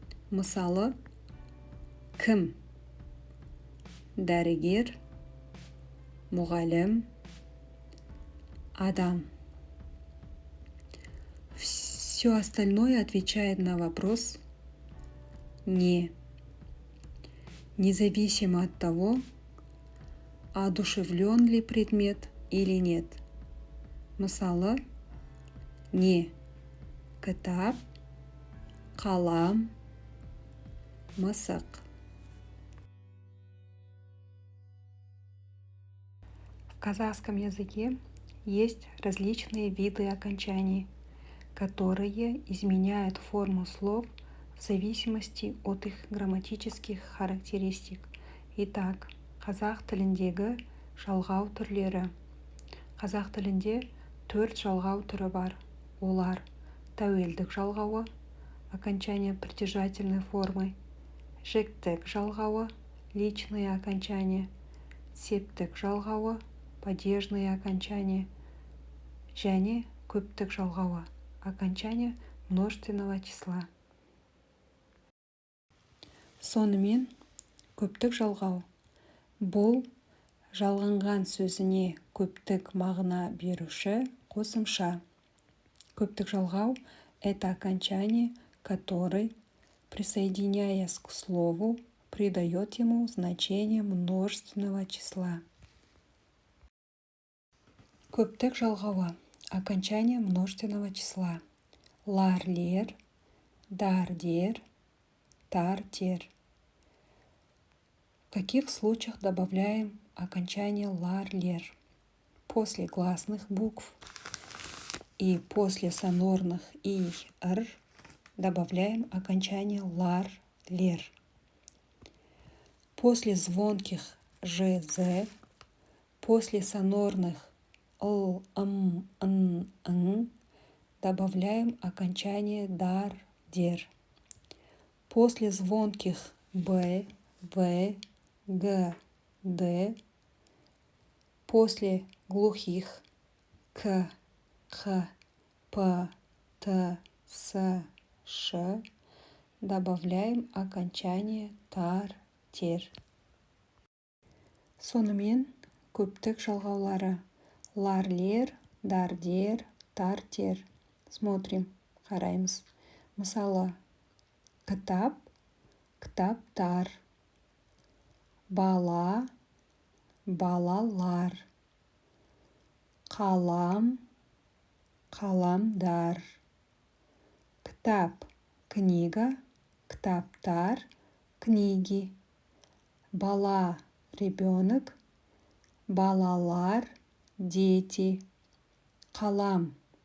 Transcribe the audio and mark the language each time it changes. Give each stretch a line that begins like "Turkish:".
Kazakh: Мысалы, кім? Дәрігер, мұғалім, адам.
Russian: Все остальное отвечает на вопрос «не», независимо от того, одушевлен ли предмет или нет.
Kazakh: Мысалы, не – кітап, қалам, мысық.
Russian: В казахском языке есть различные виды окончаний, которые изменяют форму слов в зависимости от их грамматических характеристик. Итак,
Kazakh: қазақ тіліндегі жалғау түрлері. Қазақ тілінде 4 жалғау түрі бар. Олар тәуелдік жалғауы,
Russian: окончание притяжательной формы,
Kazakh: жіктік жалғауы,
Russian: личные окончания,
Kazakh: септік жалғауы,
Russian: падежные окончания,
Kazakh: және көптік жалғауы,
Russian: окончание множественного числа.
Kazakh: Сонымен, көптік жалғау бұл жалғанған сөзіне көптік мағына беруші қосымша. Көптік жалғау
Russian: – это окончание, которое, присоединяясь к слову, придает ему значение множественного числа.
Kazakh: Көптік жалғауы
Russian: – окончание множественного числа.
Kazakh: Лар-лер, дар-дер, тар-тер.
Russian: В каких случаях добавляем окончание лар-лер? После гласных букв и после сонорных и, р добавляем окончание лар-лер. После звонких ж, з, после сонорных л, м, н, н добавляем окончание дар, дер. После звонких б, в, г, д, после глухих к, х, п, т, с, ш добавляем окончание тар, тер.
Kazakh: Сонымен көптік жалғаулары лар-лер, дар-дер, тар-тер.
Russian: Смотрим,
Kazakh: қараймыз. Мысалы, кітап, кітаптар, бала, балалар, қалам, қаламдар, кітап,
Russian: книга,
Kazakh: кітаптар,
Russian: книги,
Kazakh: бала,
Russian: ребенок,
Kazakh: балалар,
Russian: дети,
Kazakh: қалам,